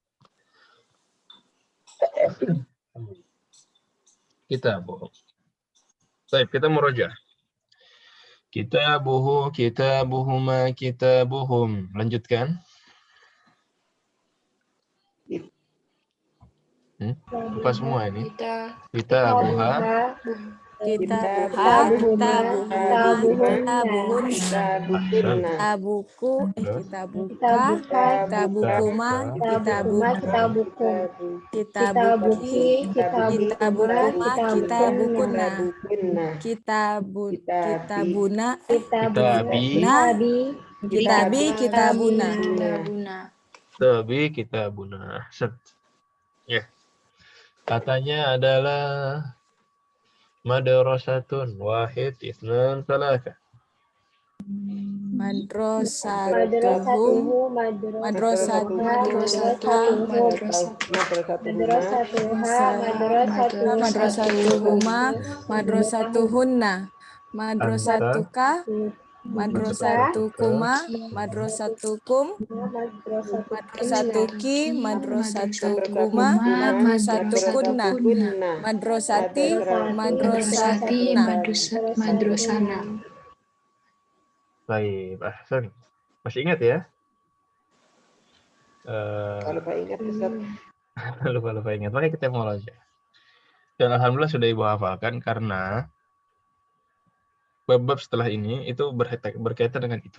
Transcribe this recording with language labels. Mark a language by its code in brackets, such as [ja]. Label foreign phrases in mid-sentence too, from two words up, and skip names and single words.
[ar] كتابه. [id] Baik, kita merujuk. [ar] كتابه، كتابهما، كتابهم. [id] Lanjutkan. Apa semua ini? [ar] كتابها. كتابها، كتابهما، كتابك، كتابك، كتابكما، كتابك، كتابك، كتابكما، كتابكن، كتابنا، كتابي، كتابنا. كتابي، كتابنا. [id] Ya. Katanya adalah [ar] مدرسة واحد اثنان ثلاثة. مدرستهم، مدرستهما، مدرستهن، مدرستك، مدرستكما، مدرستكم، مدرستك، مدرستكما، مدرستكن، مدرستي، مدرستنا. [id] Baik, ahsan. Masih ingat ya? Lupa ingat Ustaz. Lupa ingat. Makanya kita mau aja. Dan alhamdulillah sudah Ibu hafalkan karena bab-bab setelah ini itu berkaitan dengan itu.